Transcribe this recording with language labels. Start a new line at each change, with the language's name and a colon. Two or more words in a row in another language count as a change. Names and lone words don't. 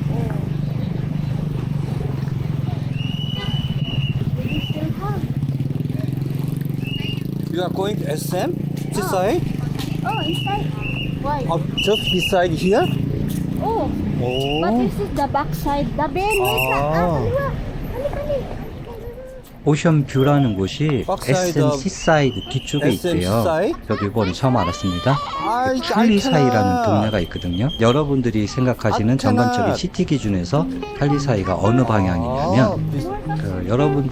English: We still have. You are going to SM? Seaside? Oh, inside. Why? Just beside here? Oh, Oh. but this is the backside. The Ben, wait
Filipino: lang. Kaliwa. Kali.
Korean: 오션 뷰라는 곳이
English: Backside SM of
Korean: 시사이드 뒤쪽에 SM 있대요.
English: Seaside?
Korean: 저도 이번에 처음 알았습니다.
English: I
Korean: 탈리사이라는
English: cannot.
Korean: 동네가 있거든요. 여러분들이 생각하시는
English: I
Korean: 전반적인
English: cannot.
Korean: 시티 기준에서 탈리사이가 어느 방향이냐면 그 여러분들